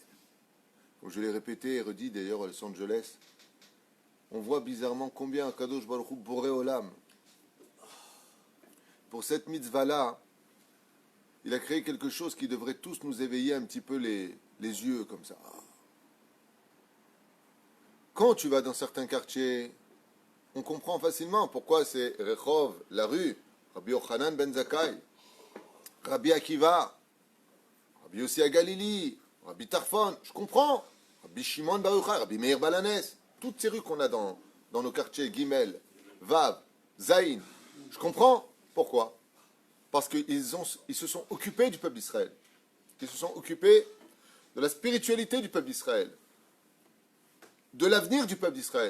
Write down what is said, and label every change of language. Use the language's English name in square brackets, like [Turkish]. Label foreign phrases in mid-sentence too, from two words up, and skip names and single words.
[French] Comme je l'ai répété et redit d'ailleurs à Los Angeles, on voit bizarrement combien [Hebrew] קדוש ברוך הוא בורא עולם, [French] pour cette mitzvah-là, il a créé quelque chose qui devrait tous nous éveiller un petit peu les yeux comme ça. Quand tu vas dans certains quartiers, on comprend facilement pourquoi c'est Rehov, la rue, Rabbi Yochanan ben Zakkai, Rabbi Akiva, Rabbi Yossi Galili, Rabbi Tarfon, je comprends. Rabbi Shimon Bar Yochai, Rabbi Meir Balanes, toutes ces rues qu'on a dans nos quartiers, Gimel, Vav, Zaïn, je comprends. Pourquoi? Parce qu'ils se sont occupés du peuple d'Israël. Ils se sont occupés de la spiritualité du peuple d'Israël, de l'avenir du peuple d'Israël.